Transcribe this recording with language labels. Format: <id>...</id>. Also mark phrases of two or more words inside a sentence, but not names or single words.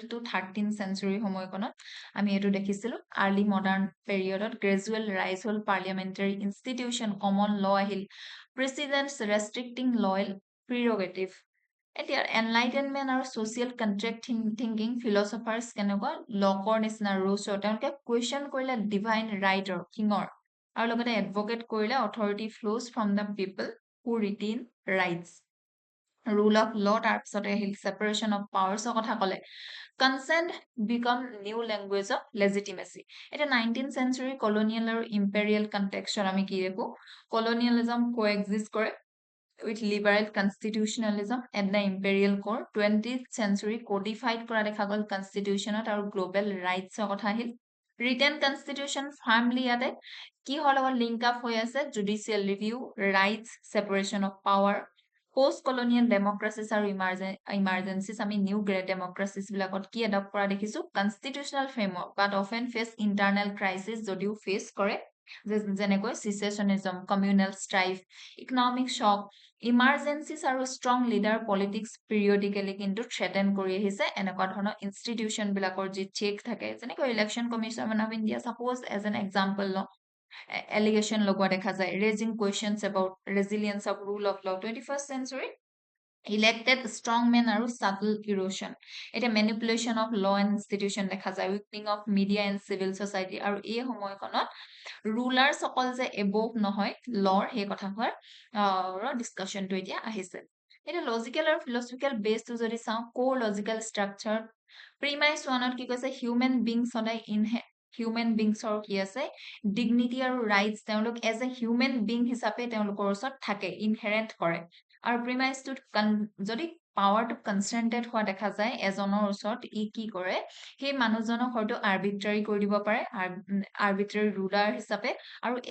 <en>to 13 century</en> <as>সময়কণত আমি এইটো দেখিছিলো</as> <en>early modern periodত gradual rise</en> <as>হ'ল</as> <en>parliamentary institution common law</en> <as>আহিল</as> <en>precedents restricting royal prerogative</en> <as>এতিয়া এনলাইটেনমেণ্ট আৰু</as> <en>social contract thinking philosophers</en> <as>কেনেকুৱা লকৰ নিচিনা ৰুছৰ তেওঁলোকে কুৱেশ্যন কৰিলে</as> <en>divine rightৰ kingৰ</en> <as>আৰু লগতে এডভকেট কৰিলে</as> <en>authority flows from the people who retain rights rule of law</en> <as>তাৰপিছতে আহিল</as> <en>separation of powersৰ</en> <as>কথা ক'লে</as> <en>consent become new language of legitimacy</en> <as>এতিয়া</as> <en>19th century colonial</en> <as>আৰু</as> <en>imperial contextত</en> <as>আমি কি দেখো</as> <en>colonialism coexist</en> <as>কৰে</as> <en>with liberal constitutionalism at the imperial core 20th century codified</en> <as>কৰা দেখা গ'ল কনষ্টিটিউশ্যনত আৰু</as> <en>global rightsৰ</en> <as>কথা আহিল</as> <en>written constitution formally</en> <as>ইয়াতে কিহৰ লগত</as> <en>link up</en> <as>হৈ আছে</as> <en>judicial review rights separation of power post colonial democracies</en> <as>আৰু ইমাৰ্জেঞ্চিছ আমি</as> <en>new great democracies</en> <as>বিলাকত কি এডপ্ট কৰা দেখিছো</as> <en>constitutional framework but often face internal crisis</en> <as>যদিও ফেচ কৰে যেনেকৈ</as> <en>secessionism communal strife economic shock emergencies</en> <as>আৰু</as> <en>strong leader politics</en> <as>পিৰিয়ডিকেলি কিন্তু থ্ৰেটেন কৰি আহিছে এনেকুৱা ধৰণৰ ইনষ্টিটিউশ্যন বিলাকৰ যি চেক থাকে যেনেকৈ ইলেকশ্যন কমিশ্যন অফ ইণ্ডিয়া</as> <en>suppose as an example</en> <as>লওঁ allegation লগোৱা দেখা যায়</as> <en>raising questions about resilience of rule of law 21st century elected strong men আৰু subtle erosion এটা manipulation of law and institution</en> <as>দেখা যায়</as> <en>weakening of media and civil society</en> <as>আৰু এই সময়খনত rulers অকল যে above নহয় law সেই কথাষাৰ ডিসকাশনটো এতিয়া আহিছে এটা লজিক্যাল আৰু ফিলচফিক্যাল বেসটো যদি চাওঁ</as> <en>core logical structure premise oneত</en> <as>কি কৈছে</as> <en>human beings</en> <as>সদায়</as> <en>human beingsৰ</en> <as>কি আছে ডিগনিটি আৰু ৰাইটছ তেওঁলোক</as> <en>as a human being</en> <as>হিচাপে তেওঁলোকৰ ওচৰত থাকে ইনহেৰেণ্ট কৰে আৰু প্ৰিমাইজটোত যদি পাৱাৰটো কনচেন্ট্ৰেট হোৱা দেখা যায় এজনৰ ওচৰত ই কি কৰে সেই মানুহজনক হয়তো আৰ্বিট্ৰাৰী কৰি দিব পাৰে</as> <en>arbitrary ruler</en> <as>হিচাপে আৰু</as>